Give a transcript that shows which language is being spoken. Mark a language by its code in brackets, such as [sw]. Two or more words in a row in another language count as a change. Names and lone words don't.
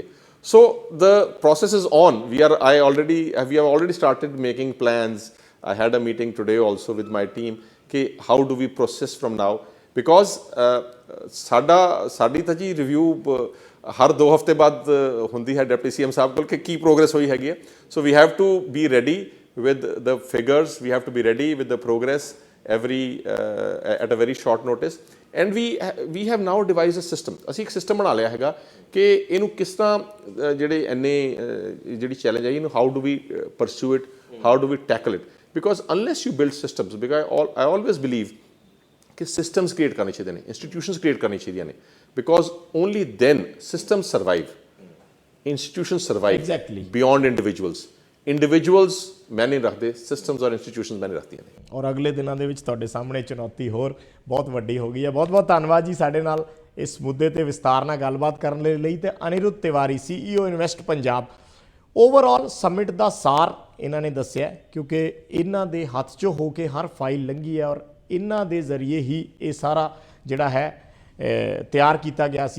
[en] So the process is on. We have already started making plans. I had a meeting today also with my team [pa] ਕਿ [en] how do we process from now, because [pa] ਸਾਡੀ ਤਾਂ ਜੀ ਰਿਵਿਊ ਹਰ 2 ਹਫ਼ਤੇ ਬਾਅਦ ਹੁੰਦੀ ਹੈ [en] deputy CM [pa] ਸਾਹਿਬ ਕੋਲ ਕਿ ਕੀ ਪ੍ਰੋਗਰੈਸ ਹੋਈ ਹੈਗੀ ਹੈ। [en] So we have to be ready with the figures, we have to be ready with the progress at a very short notice, and we have now devised a system. [pa] ਅਸੀਂ ਇੱਕ ਸਿਸਟਮ ਬਣਾ ਲਿਆ ਹੈਗਾ ਕਿ ਇਹਨੂੰ ਕਿਸ ਤਰ੍ਹਾਂ ਜਿਹੜੇ ਇੰਨੇ ਜਿਹੜੀ ਚੈਲੰਜ ਹੈ ਇਹਨੂੰ [en] how do we pursue it, how do we tackle it, because unless you build systems, because I always believe [pa] ਕਿ [en] systems create [pa] ਕਰਨੇ ਚਾਹੀਦੇ ਨੇ, [en] institutions create [pa] ਕਰਨੀ ਚਾਹੀਦੀਆਂ ਨੇ, [en] because only then systems survive, institutions survive Exactly. beyond individuals [pa] ਮੈਂ ਨਹੀਂ ਰੱਖਦੇ, ਸਿਸਟਮਸ ਔਰ ਇੰਸਟੀਟਿਊਸ਼ਨਸ ਮੈਂ ਨਹੀਂ ਰੱਖਦੀਆਂ ਨੇ। ਔਰ ਅਗਲੇ ਦਿਨਾਂ ਦੇ ਵਿੱਚ ਤੁਹਾਡੇ ਸਾਹਮਣੇ ਚੁਣੌਤੀ ਹੋਰ ਬਹੁਤ ਵੱਡੀ ਹੋ ਗਈ ਹੈ। ਬਹੁਤ ਬਹੁਤ ਧੰਨਵਾਦ ਜੀ ਸਾਡੇ ਨਾਲ ਇਸ ਮੁੱਦੇ ਤੇ ਵਿਸਤਾਰ ਨਾਲ ਗੱਲਬਾਤ ਕਰਨ ਦੇ ਲਈ। ਤੇ ਅਨਿਰੁੱਧ ਤਿਵਾਰੀ CEO ਇਨਵੈਸਟ ਪੰਜਾਬ, [en] overall summit [pa] ਦਾ ਸਾਰ ਇਹਨਾਂ ਨੇ ਦੱਸਿਆ, ਕਿਉਂਕਿ ਇਹਨਾਂ ਦੇ ਹੱਥ 'ਚੋਂ ਹੋ ਕੇ ਹਰ ਫਾਈਲ ਲੰਘੀ ਹੈ ਔਰ ਇਹਨਾਂ ਦੇ ਜ਼ਰੀਏ ਹੀ ਇਹ ਸਾਰਾ ਜਿਹੜਾ ਹੈ ਤਿਆਰ ਕੀਤਾ ਗਿਆ ਸੀ।